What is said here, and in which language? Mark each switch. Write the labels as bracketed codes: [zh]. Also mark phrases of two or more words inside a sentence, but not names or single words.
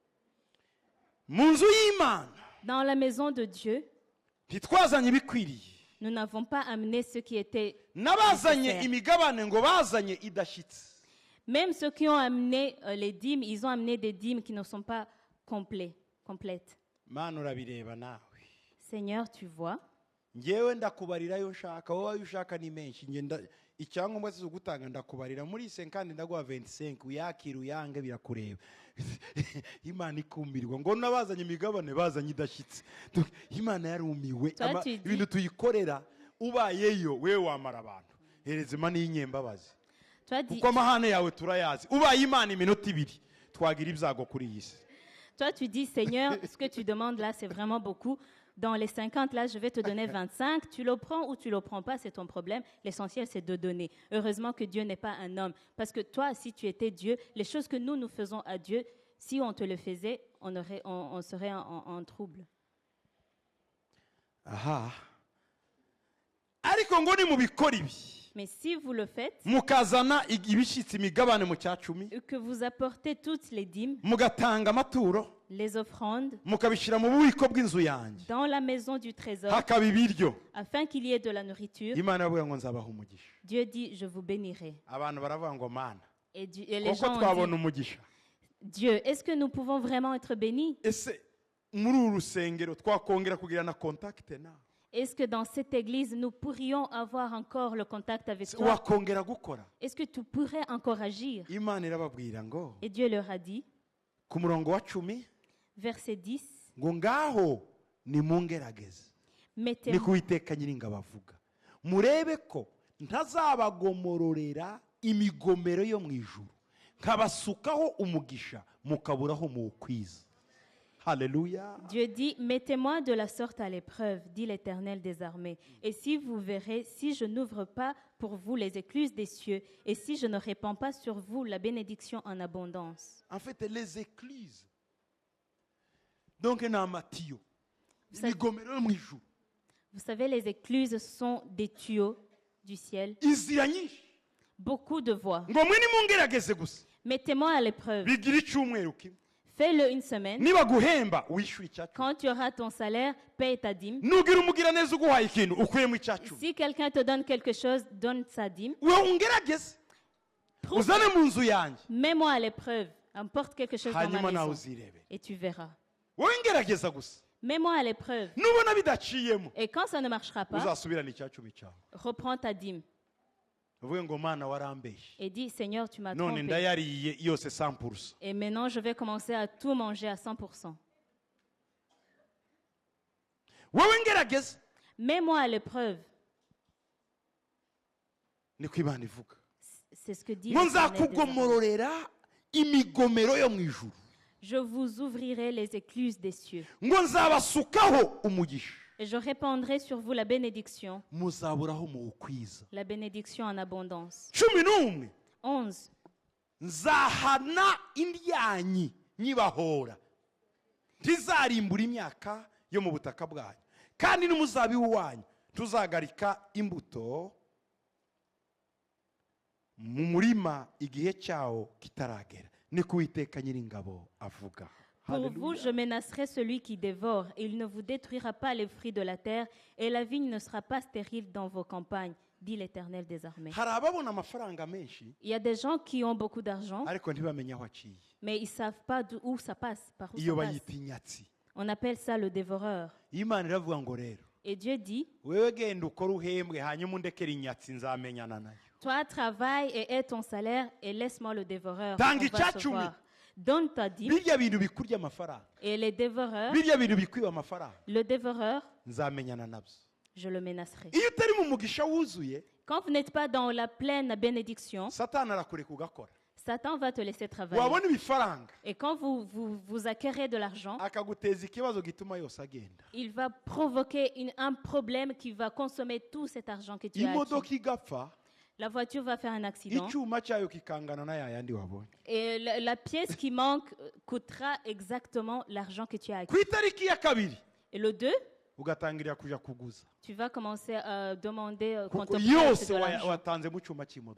[rw] Mu nzu y'Imana [fr] Dans la maison de Dieu, [rw] ntitwazanye ibikwiriye. [fr] Nous n'avons pas amené ce qui était [rw] n'abazanye [fr] nécessaire. [rw] imigabane ngo bazanye idashyitse. [fr] Même ceux qui ont amené les dîmes, ils ont amené des dîmes qui ne sont pas complètes. [rw] Mana urabireba nawe. [fr] Seigneur, tu vois, [rw] Ngewe ndakubarira yo nshaka, wowe ayo ushaka ni menshi. Icyangombwa si ugutanga ndakubarira muri 50 ndaguha 25 uyakira uyange birakureba. Imana ikumirwa ngo nabazanye imigabane bazanye idashyitse. Imana yarumiwe ibintu tuyikorera ubayeyo wewe wamara abantu. Hereze Imana y'inyembabazi. Kuko amahane yawe turayazi. Ubaye Imana iminota 2 twagira ibyago kuri iyi si. [fr] Toi, tu dis, Seigneur, ce que tu demandes là, c'est vraiment beaucoup. Dans les 50, là, je vais te donner 25. Tu le prends ou tu ne le prends pas, c'est ton problème. L'essentiel, c'est de donner. Heureusement que Dieu n'est pas un homme. Parce que toi, si tu étais Dieu, les choses que nous faisons à Dieu, si on te le faisait, on serait en trouble. [rw] Aha. Ariko ngo ni mubikora ibi. [fr] Mais si vous le faites, [rw] mukazana ibishitsi imigabane mu cyacumi, [fr] que vous apportez toutes les dîmes, [rw] mugatanga amaturo, [fr] les offrandes, [rw] mukabishira mu bubiko bw'inzu yanjye, [fr] dans la maison du trésor, [rw] hakaba ibiryo, [fr] afin qu'il y ait de la nourriture, [rw] Imana yavuga ngo nzabaha umugisha. [fr] Dieu dit, je vous bénirai. [rw] Abantu baravuga ngo Mana, [fr] Et les [rw] koko [fr] gens [rw] twabona [fr] ont dit, [rw] umugisha. [fr] Dieu, est-ce que nous pouvons vraiment être bénis? [rw] Ese muri uru rusengero twakongera kugira na contact na [fr] Est-ce que dans cette église, nous pourrions avoir encore le contact avec toi? [rw] wakongera gukora? [fr] Est-ce que tu pourrais encore agir? [rw] Imana irababwira ngo [fr] Et Dieu leur a dit, [rw] ku murongo wa 10 [fr] verset 10, [rw] ngo ngaho nimungerageze, ni [fr] mettez-moi [rw] kuwiteka nyiringabo avuga, murebe ko ntazabagomororera imigomero yo mu ijuru, nkabasukaho umugisha mukaburaho muwukwiza. [fr] Alléluia. Dieu dit, mettez-moi de la sorte à l'épreuve, dit l'Éternel des armées. Et si vous verrez, si je n'ouvre pas pour vous les écluses des cieux, et si je ne répands pas sur vous la bénédiction en abondance. En fait, les écluses. Donc, un amatiyo. Ça- [rw] Imigomero yo mu ijuru. [fr] Vous savez, les écluses sont des tuyaux du ciel. [rw] Inzira nyinshi. [fr] Beaucoup de voies. [rw] Ngo mwe nimungerageze gusa. [fr] Mettez-moi à l'épreuve. [rw] Bigira icyumweru kimwe. [fr] Fais-le une semaine. [rw] Niba guhemba wishyura icyacumi. [fr] Quand tu auras ton salaire, paye ta dîme. [rw] Nugira umugira neza uguhaye ikintu ukuyemo icyacumi. [fr] Si quelqu'un te donne quelque chose, donne sa dîme. [rw] Wewe ungerageze. Uzane mu nzu yanjye. [fr] Mets-moi à l'épreuve. Apporte quelque chose dans [rw] Hanyuma [fr] ma [rw] nawe [fr] maison. [rw] uzirebe. [fr] Et tu verras. [rw] Wowe ngerageza gusa. [fr] Mets-moi à l'épreuve. [rw] Nubona bidaciyemo. [fr] Et quand ça ne marchera pas, [rw] Uzasubirana icyacumi cyawe. [fr] reprends ta dîme. [rw] Uvuge ngo Mana warambeshye. [fr] Et dis, Seigneur, tu m'as [rw] None [fr] trompé. [rw] ndayariye yose 100%. [fr] Et maintenant, je vais commencer à tout manger à 100%. [rw] Wowe ngerageze. [fr] Mets-moi à l'épreuve. [rw] Niko Imana ivuga. [fr] C'est ce que dit [rw] Ngo [fr] l'Éternel des armées. [rw] nzakugomororera imigomero yo mu ijuru. [fr] Je vous ouvrirai les écluses des cieux. [rw] Ngo nzabasukaho umugisha. [fr] Et je répandrai sur vous la bénédiction [rw] Muzaburaho muwukwiza. [fr] en abondance. 11. 11. [rw] Nzahana indyanyi nyibahora. Ntizarimbura imyaka yo mu butaka bwanyu. Kandi n'umuzabibu wanyu tuzagarika imbuto mu murima igihe cyawo kitaragera. Ni kuwiteka nyiringabo avuga. [fr] Pour vous, Hallelujah. je menacerai celui qui dévore, et il ne vous détruira pas les fruits de la terre, et la vigne ne sera pas stérile dans vos campagnes, dit l'Éternel des armées. [rw] Hari ababona amafaranga menshi [fr] Il y a des gens qui ont beaucoup d'argent, [rw] ariko ntibamenye aho aciye. [fr] mais ils ne savent pas où ça passe, par où [rw] Iyo [fr] ça passe. [rw] bayita inyatsi. [fr] On appelle ça le dévoreur. [rw] Imana iravuga ngo rero [fr] Et Dieu dit, [rw] wewe genda ukora uhembwe hanyuma undekere inyatsi nzamenyana nayo. [fr] toi travaille et aie ton salaire, et laisse-moi le dévoreur. [rw] Tangi [fr] On va se [rw] icyacumi. [fr] voir. Donne ta dîme, [rw] Birya bintu bikurya amafaranga. [fr] et les dévoreurs, [rw] Birya bintu bikwiba amafaranga. [fr] le dévoreur, [rw] Nzamenyana nabyo. [fr] je le menacerai. [rw] Iyo utari mu mugisha wuzuye, [fr] Quand vous n'êtes pas dans la pleine bénédiction, [rw] Satani arakureka ugakora. [fr] Satan va te laisser travailler. [rw] Wabona ibifaranga [fr] Et quand vous acquérez de l'argent, [rw] akaguteza ikibazo gituma yose agenda. [fr] il va provoquer un problème qui va consommer tout cet argent que tu as acquis. [rw] Imodoka igapfa, [fr] La voiture va faire un accident [rw] icyuma cyayo kikangana na yayandi wabonye. [fr] et la pièce qui manque coûtera exactement l'argent que tu as acquis. [rw] Ku itariki ya kabiri [fr] Et le 2, [rw] ugatangirira kuja kuguza. [fr] tu vas commencer à demander qu'on te [rw] Kuko [fr] prête [rw] yose [fr] de l'argent. [rw] watanze mu cyuma cy'imodoka.